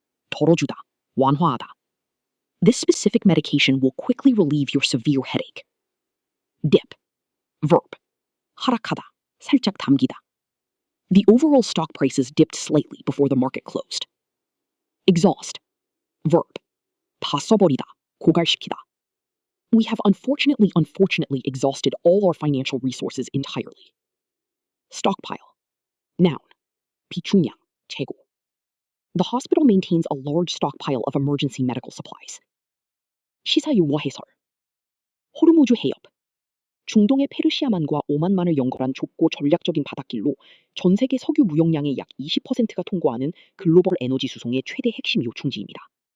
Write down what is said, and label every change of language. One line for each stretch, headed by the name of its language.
Korean: 덜어주다, 완화하다.
English: This specific medication will quickly relieve your severe headache. Dip. Verb.
Korean: 하락하다, 살짝 담기다.
English: The overall stock prices dipped slightly before the market closed. Exhaust. Verb.
Korean: 다 써버리다, 고갈시키다.
English: We have unfortunately exhausted all our financial resources entirely. Stockpile. Noun.
Korean: 비축량, 재고.
English: The hospital maintains a large stockpile of emergency medical supplies.
Korean: 시사유머 해설. 호르무즈 해협. 중동의 페르시아만과 오만만을 연결한 좁고 전략적인 바닷길로 전 세계 석유 무역량의 약 20%가 통과하는 글로벌 에너지 수송의 최대 핵심 요충지입니다.